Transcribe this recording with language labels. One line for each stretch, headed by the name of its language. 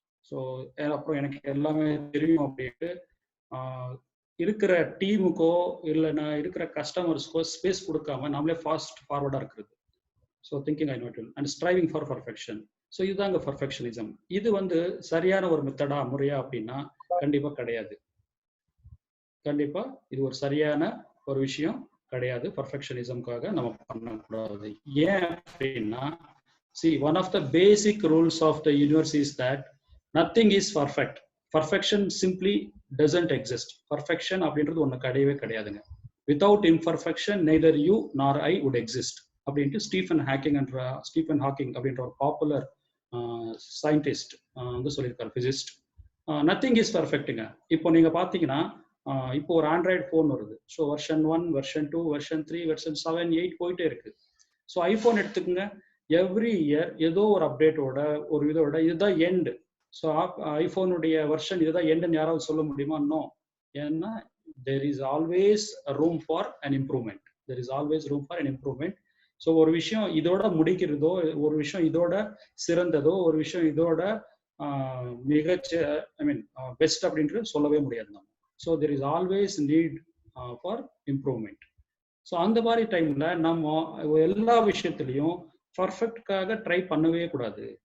Tamil: So அப்புறம் எனக்கு எல்லாமே தெரியும் அப்படின்ட்டு இருக்கிற டீமுக்கோ இல்லைன்னா இருக்கிற கஸ்டமர்ஸ்க்கோ ஸ்பேஸ் கொடுக்காம நம்மளே ஃபாஸ்ட் ஃபார்வர்டாக இருக்கிறது.
English: So thinking I note and striving for perfection. So
Tamil: இதுதாங்க
English: Perfectionism.
Tamil: இது வந்து சரியான ஒரு மெத்தடா முறையா அப்படின்னா கண்டிப்பா கிடையாது. கண்டிப்பா இது ஒரு சரியான ஒரு விஷயம் கிடையாது. பர்ஃபெக்ஷனிசம்காக நம்ம பண்ணக்கூடாது. ஏன் அப்படின்னா,
English: see, one of the basic rules of the universe is that nothing is perfect. Perfection simply doesn't exist.
Tamil: Perfection அப்படின்றது ஒன்று கிடையவே கிடையாதுங்க.
English: Without imperfection neither you nor I would exist
Tamil: அப்படின்ட்டு ஸ்டீஃபன் ஹாக்கிங் அப்படின்ற ஒரு பாப்புலர் சயின்டிஸ்ட் வந்து சொல்லியிருக்காரு, physicist.
English: Nothing is பர்ஃபெக்ட்டுங்க.
Tamil: இப்போ நீங்க பார்த்தீங்கன்னா இப்போ ஒரு ஆண்ட்ராய்டு ஃபோன் வருது. So version 1, version 2, version 3, version 7, 8 போயிட்டே இருக்கு. ஸோ ஐஃபோன் எடுத்துக்கோங்க, எவ்ரி இயர் ஏதோ ஒரு அப்டேட்டோட ஒரு இதோட இதுதான் எண்டு. ஸோ ஐஃபோனுடைய வெர்ஷன் இதுதான் எண்டுன்னு யாராவது சொல்ல முடியுமா?
English: No.
Tamil: ஏன்னா
English: there is always a room for an improvement. There is always room for an improvement.
Tamil: So ஒரு விஷயம் இதோட முடிக்கிறதோ, ஒரு விஷயம் இதோட சிறந்ததோ, ஒரு விஷயம் இதோட மிகச்ச பெஸ்ட் அப்படின்றது சொல்லவே முடியாது நம்ம.
English: So there is always need for improvement.
Tamil: So அந்த மாதிரி டைம்ல நம்ம எல்லா விஷயத்துலையும் பர்ஃபெக்டாக ட்ரை பண்ணவே கூடாது.